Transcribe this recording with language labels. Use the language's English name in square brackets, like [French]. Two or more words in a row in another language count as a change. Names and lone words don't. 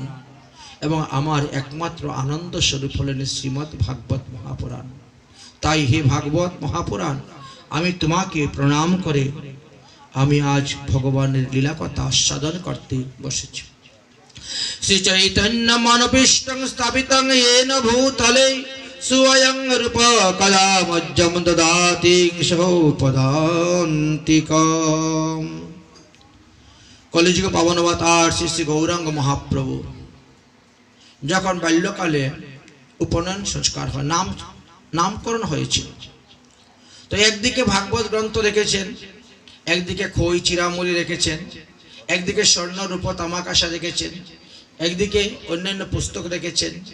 [Bangla] এবং আমার একমাত্র আনন্দ স্বরূপ হলেন শ্রীমদ্ ভাগবত মহাপুরাণ। তাই হে ভাগবত মহাপুরাণ, আমি তোমাকে প্রণাম করে আমি আজ ভগবানের লীলা কথা আস্বাদন করতে বসেছি। [Sanskrit] শ্রী চৈতন্য মনোভীষ্টং স্থাপিতং येन ভূতলে स्वयं रूप कदा मज्जम ददाति पदान्तिकम्। [Bangla] কলিযুগ পাবন অবতার শ্রী শ্রী গৌরাঙ্গ মহাপ্রভু যখন বাল্যকালে উপনয়ন সংস্কার হয়, নামকরণ হয়েছিল, তো একদিকে ভাগবত গ্রন্থ রেখেছেন, একদিকে খই চিরামুড়ি রেখেছেন, একদিকে স্বর্ণ রূপ তামাকাশা রেখেছেন, একদিকে অন্যান্য পুস্তক রেখেছেন।